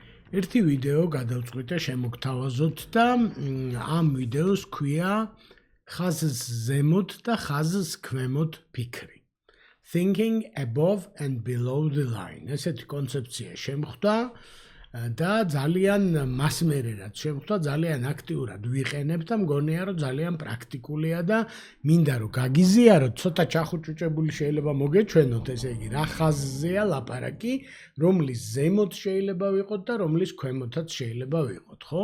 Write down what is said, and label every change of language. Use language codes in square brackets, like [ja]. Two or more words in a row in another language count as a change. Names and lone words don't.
[ka] ერთი ვიდეო გადავწყვიტე შემოგთავაზოთ და ამ ვიდეოს ქვია ხაზს ზემოთ და ხაზს ქვემოთ ფიქრი. [en] Thinking above and below the line. [ka] ესეთი კონცეფცია შემხვდა და ძალიან მასმერერად შემხვდა, ძალიან აქტიურად ვიყენებ და მგონია რომ ძალიან პრაქტიკულია და მინდა რომ გაგიზიაროთ, ცოტა ჩახუჭუჭებული შეიძლება მოგეჩვენოთ, ესე იგი რა ხაზზეა ლაპარაკი, რომლის ზემოთ შეიძლება ვიყოთ და რომლის ქვემოთაც შეიძლება ვიყოთ, ხო?